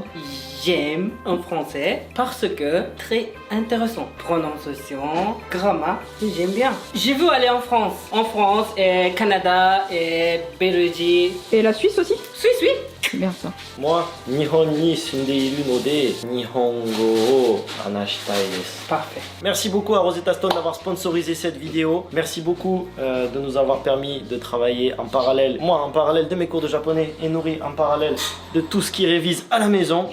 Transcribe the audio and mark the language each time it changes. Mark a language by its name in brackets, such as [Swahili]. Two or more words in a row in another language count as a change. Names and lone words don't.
[French] J'aime en français parce que très intéressant. Prononciation, grammaire, j'aime bien. Je veux aller en France. En France et Canada et Belgique. Et la Suisse aussi? Suisse, oui. C'est bien ça. [Japanese] Moi, 日本に住んでいるので日本語を話したいです. [French] Parfait. Merci beaucoup à Rosetta Stone d'avoir sponsorisé cette vidéo. Merci beaucoup de nous avoir permis de travailler en parallèle. Moi en parallèle de mes cours de japonais et Nouri en parallèle de tout ce qui révise à la maison.